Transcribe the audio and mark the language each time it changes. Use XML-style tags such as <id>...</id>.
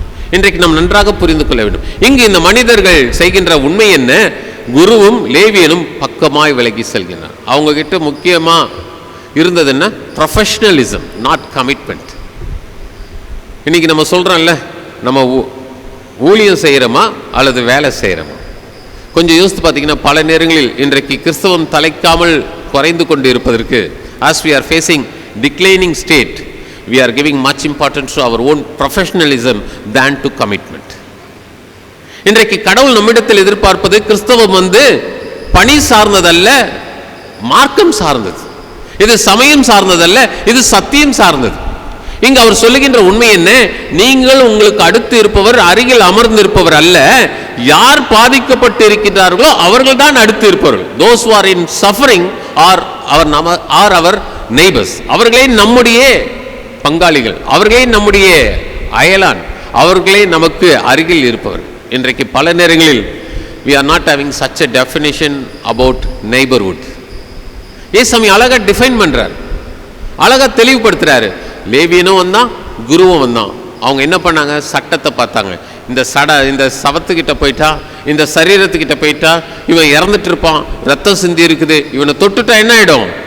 <ta>இன்றைக்கு நாம் நன்றாக புரிந்து கொள்ள வேண்டும். இங்கு இந்த மனிதர்கள் செய்கின்ற உண்மை என்ன? குருவும் லேவியனும் பக்கமாய் விலகி செல்கின்றனர். அவங்க கிட்ட முக்கியமா இருந்தது என்ன?</ta> <en>Professionalism, not commitment.</en> <ta>இன்னைக்கு நம்ம சொல்றோம்ல, நம்ம ஊழியம் செய்யறோமா அல்லது வேலை செய்யறோமா? கொஞ்சம் யோசித்து பார்த்தீங்கன்னா பல நேரங்களில் இன்றைக்கு கிறிஸ்தவம் தலைக்காமல் குறைந்து கொண்டு இருப்பதற்கு,</ta> <en>as we are facing declining state, we are giving much importance to our own professionalism than to commitment.</en> <ta>இன்றைக்கு கடவுள் நம்மிடத்தில் எதிர்பார்ப்பது கிறிஸ்தவம் பணி சார்ந்ததல்ல, மார்க்கம் சார்ந்தது. இது சமயம் சார்ந்ததல்ல, இது சத்தியம் சார்ந்தது. இங்கு அவர் சொல்லுகின்ற உண்மை என்ன? நீங்கள் உங்களுக்கு அடுத்து இருப்பவர் அருகில் அமர்ந்திருப்பவர் அல்ல, யார் பாதிக்கப்பட்டு இருக்கின்றார்களோ அவர்கள் தான் அடுத்து இருப்பவர்கள்.</ta> <en>those who are in suffering are our neighbors.</en> <ta>அவர்களே நம்முடைய பங்காளிகள், அவர்களே நம்முடைய அயலான், அவர்களே நமக்கு அருகில் இருப்பவர். இன்றைக்கு பல நேரங்களில்</ta> <en>we are not having such a definition about neighborhood.</en> <ta>ஏசாமி அழகா டிஃபைன் பண்றார், அழகா தெளிவுபடுத்துறாரு. லேவியனும் வந்தான், குருவும் வந்தான். அவங்க என்ன பண்ணாங்க? சட்டத்தை பார்த்தாங்க. இந்த சவத்துக்கிட்ட போயிட்டா, இந்த சரீரத்துக்கிட்ட போயிட்டா இவன் இறந்துட்டு இருப்பான், ரத்தம் சிந்தி இருக்குது, இவனை தொட்டுட்டா என்ன ஆயிடும்?</ta>